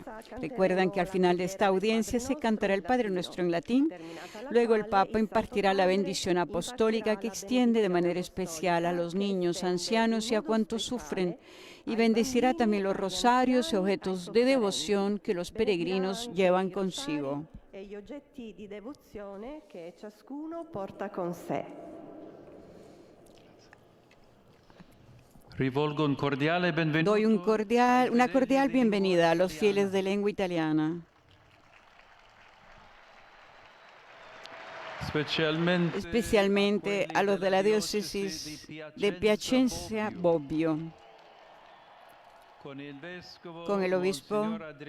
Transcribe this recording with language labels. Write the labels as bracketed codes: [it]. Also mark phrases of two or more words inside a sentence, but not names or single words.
[es] Recuerdan que al final de esta audiencia se cantará el Padre Nuestro en latín. Luego el Papa impartirá la bendición apostólica que extiende de manera especial a los niños, ancianos y a cuantos sufren, y bendecirá también los rosarios y objetos de devoción que los peregrinos llevan consigo. [it] E gli oggetti di devozione che ciascuno porta con sé. Rivolgo un cordiale benvenuto. [es] Doy una cordial bienvenida a los fieles de lengua italiana, especialmente a los de la diócesis de Piacenza Bobbio, con el obispo.